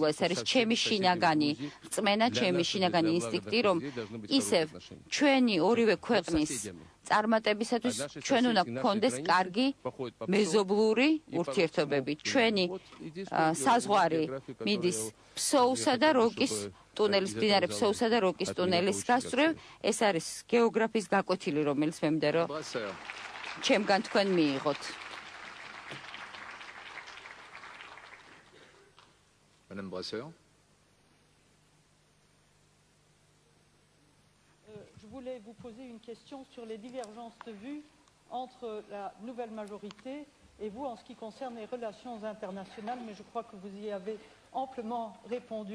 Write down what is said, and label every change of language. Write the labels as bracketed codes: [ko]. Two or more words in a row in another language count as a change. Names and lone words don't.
[ka] ეს არის ჩემი შინაგანი რწმენა, ჩემი შინაგანი ინსტინქტი, რომ ისევ ჩვენი ორივე ქვეყნის წარმატებისათვის ჩვენ უნდა გქონდეს კარგი მეზობლური ურთიერთობები. ჩვენი საზღვარი მიდის ფსოუსა და როკის ტუნელის, მდინარე ფსოუსა და როკის ტუნელის გასწვრივ. ეს არის გეოგრაფიის გაკვეთილი, რომელიც მე მინდა რომ ჩემგან თქვენ მიიღოთ. [fr] Madame Brasseur. Je voulais vous poser une question sur les divergences de vues entre la nouvelle majorité et vous en ce qui concerne les relations internationales, mais je crois que vous y avez amplement répondu.